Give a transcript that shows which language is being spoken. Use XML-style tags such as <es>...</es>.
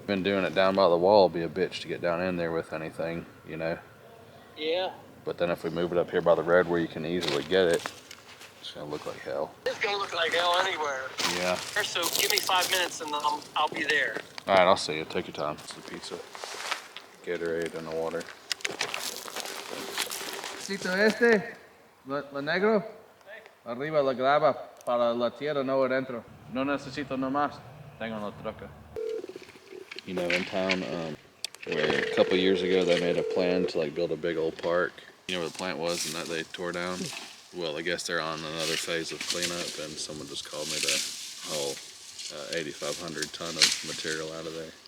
<en>Been doing it down by the wall, be a bitch to get down in there with anything, you know? Yeah. But then if we move it up here by the road where you can easily get it, it's gonna look like hell. It's gonna look like hell anywhere. Yeah. So give me 5 minutes and I'll be there. All right, I'll see you. Take your time. It's the pizza, Gatorade, and the water.</en> <es>Necesito este, lo negro, arriba la grava para la tierra no adentro. No necesito no más. Tengo la troca.</es> <en>You know, in town, where a couple years ago they made a plan to like build a big old park. You know where the plant was and that they tore down? Well, I guess they're on another phase of cleanup, and someone just called me to haul 8,500 ton of material out of there.</en>